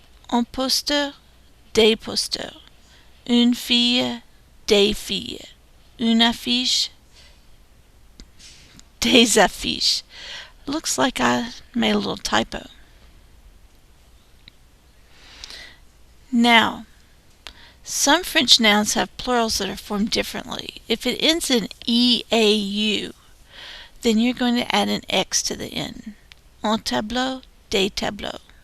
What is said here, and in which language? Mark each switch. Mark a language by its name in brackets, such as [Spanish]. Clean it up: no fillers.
[French] Un posteur, des posteurs. Une fille, des filles. Une affiche, des affiches. [English] Looks like I made a little typo. Now, some French nouns have plurals that are formed differently. If it ends in E-A-U, then you're going to add an X to the end. [French] Un tableau, des tableaux.